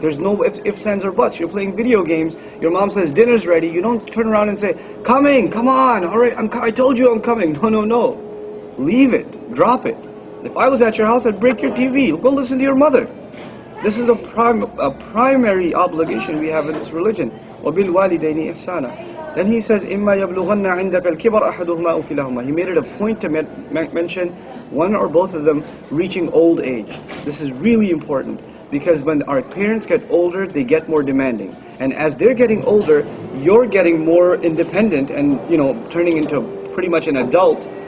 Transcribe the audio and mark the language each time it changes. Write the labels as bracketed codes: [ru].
[en] There's no ifs, ands, or buts. You're playing video games, your mom says dinner's ready, you don't turn around and say, coming, come on, alright, I told you I'm coming. No. Leave it, drop it. If I was at your house, I'd break your TV. Go listen to your mother. This is a primary obligation we have in this religion. [ar] وَبِالْوَالِدَيْنِ إِحْسَانًا. Then he says, إِمَّا يَبْلُغَنَّ عِنْدَكَ الْكِبَرَ أَحَدُهُمَا أَوْ كِلَاهُمَا. [en] He made it a point to mention one or both of them reaching old age. This is really important, because when our parents get older, they get more demanding. And as they're getting older, you're getting more independent and, turning into pretty much an adult.